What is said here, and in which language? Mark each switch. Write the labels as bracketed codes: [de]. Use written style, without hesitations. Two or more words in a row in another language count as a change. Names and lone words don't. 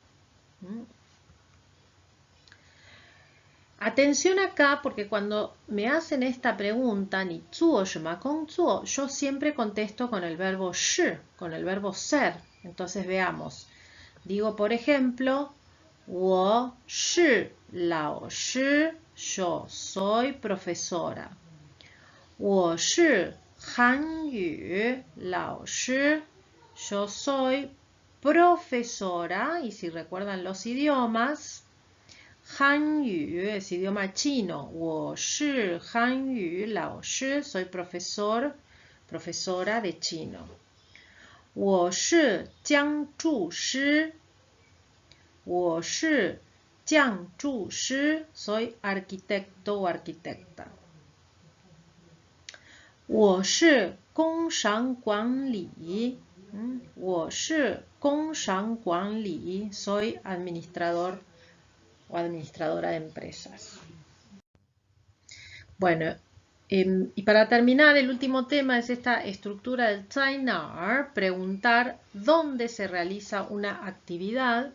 [es] Atención acá, porque cuando me hacen esta pregunta, [zh] 你做什么工作, [es] yo siempre contesto con el verbo shi, con el verbo ser. Entonces veamos. Digo, por ejemplo, [zh] 我是老师, [es] yo soy profesora. [zh] 我是汉语老师, [es] yo soy profesora. Y si recuerdan los idiomas, hanyu es idioma chino. [zh] 我是汉语老师, [es] soy profesora de chino. [zh] 我是建筑师，我是建筑师, [es] soy arquitecto o arquitecta. [zh] 我是工商管理，我是工商管理 [es] soy administrador o administradora de empresas. Bueno, y para terminar, el último tema es esta estructura del Zeinar, preguntar dónde se realiza una actividad.